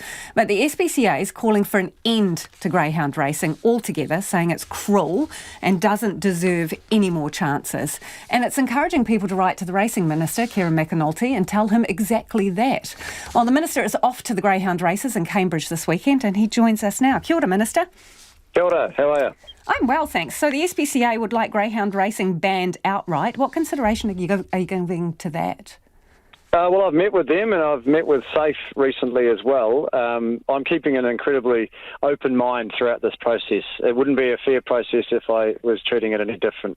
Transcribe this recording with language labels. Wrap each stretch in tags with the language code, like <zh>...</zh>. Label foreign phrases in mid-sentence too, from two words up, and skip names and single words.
<en>But the SPCA is calling for an end to Greyhound racing altogether, saying it's cruel and doesn't deserve any more chances. And it's encouraging people to write to the Racing Minister, Kieran McAnulty, and tell him exactly that. Well, the Minister is off to the Greyhound races in Cambridge this weekend and he joins us now.</en> <mi>Kia ora, Minister. Kia ora,</mi> <en>how are you? I'm well, thanks. So the SPCA would like Greyhound racing banned outright. What consideration are you giving to that? Well, I've met with them and I've met with SAFE recently as well. I'm keeping an incredibly open mind throughout this process. It wouldn't be a fair process if I was treating it any different.</en>